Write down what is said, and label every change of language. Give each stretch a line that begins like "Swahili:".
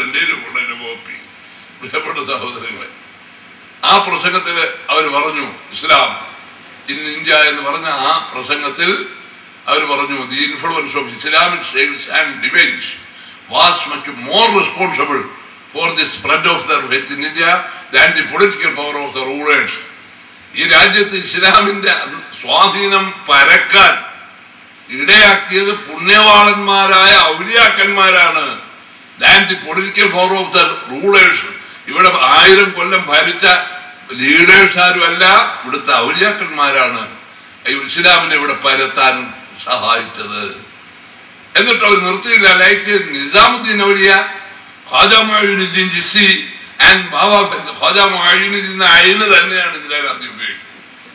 Malayalam: ഡൽഹിയിലും ഉള്ളതിന്റെ കോപ്പി. പ്രിയപ്പെട്ട സഹോദരങ്ങളെ, ആ പ്രസംഗത്തില് അവർ പറഞ്ഞു ഇസ്ലാം ഇൻ ഇന്ത്യ എന്ന് പറഞ്ഞ ആ പ്രസംഗത്തിൽ അവർ പറഞ്ഞു
English: The influence of Islamic science and divines was much more responsible for the spread of their faith in India than the political power of the rulers.
Malayalam: ഈ രാജ്യത്ത് ഇസ്ലാമിന്റെ സ്വാധീനം പരക്കാൻ ഇടയാക്കിയത് പുണ്യവാളന്മാരായ ഔലിയാക്കന്മാരാണ്.
English: than the political power of the rulers.
Malayalam: ഇവിടെ 1000 കൊല്ലം ഭരിച്ച leaders ആരുമല്ല, ഇവിടുത്തെ ഔലിയാക്കന്മാരാണ് ഇസ്ലാമിനെ ഇവിടെ പരത്താൻ സഹായിച്ചത്. എന്നിട്ട് അവർ നിർത്തിയില്ല. Like Nizamuddin Auliya, Khawaja Moinuddin Chishti and ബാബ ഖാജ മുഈനുദ്ദീൻ അയിന് തന്നെയാണ് ഇന്ദിരാഗാന്ധി ഉപയോഗിക്കുന്നത്.